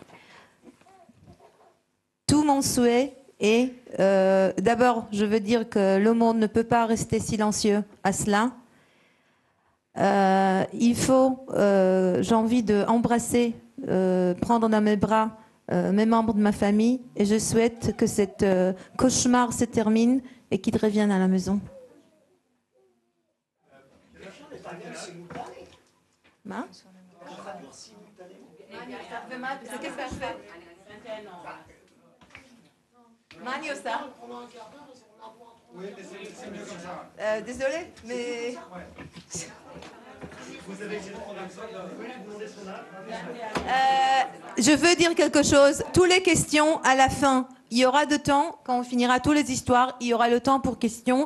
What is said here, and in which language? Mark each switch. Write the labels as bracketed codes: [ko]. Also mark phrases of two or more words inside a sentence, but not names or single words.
[fr] Tout mon souhait est, d'abord, je veux dire que le monde ne peut pas rester silencieux à cela. Il faut, j'ai envie d'embrasser, prendre dans mes bras mes membres de ma famille et je souhaite que cette cauchemar se termine et qu'ils reviennent à la maison. [he] מה? מה אני עושה? [fr] désolé, mais... je veux dire quelque chose. Toutes les questions à la fin. Il y aura de temps, quand on finira toutes les histoires, il y aura le temps pour questions.